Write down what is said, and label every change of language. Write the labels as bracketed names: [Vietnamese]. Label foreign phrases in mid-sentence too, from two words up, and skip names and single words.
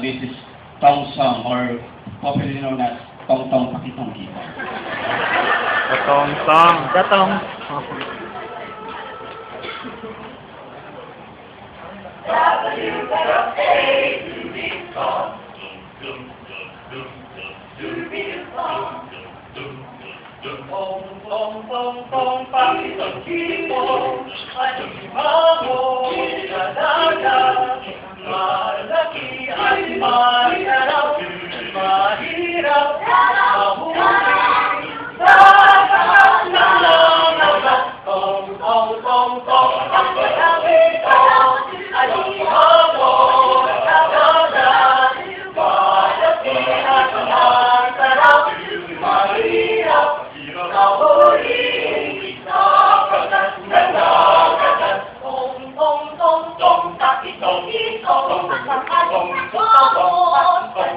[English] This is Tong Song, or popularly known as Tong Tong Pakitong Kita. Datong song. Datong. [Filipino] Tong tong tong tong pakitong kita, ay himango sa dagat, malaki ay mahirap, mahirap mahuli sa lahat ng langagat. Tong tong tong tong pakitong kita, ay himango sa dagat, malaki at mahirap, mahirap mahuli sa kagat ng langagat. Tong tong tong tong pakitong kita, tong tong tong tong